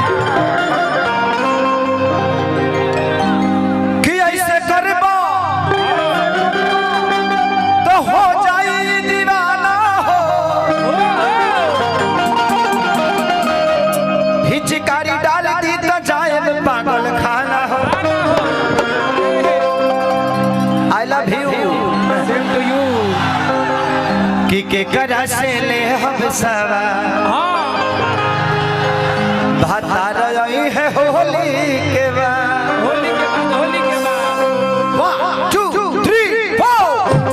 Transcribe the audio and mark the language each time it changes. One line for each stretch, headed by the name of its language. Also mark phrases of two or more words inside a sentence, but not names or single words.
Bhojpuri: कि ऐसे करबो तो हो जाई दीवाना हो हिचकारी डाल दी तो जाए पागल खाना हो।
English: I love you same to you
Bhojpuri: कि करा से ले हम सवा भातार रही है होली के बाद 1 2 3 4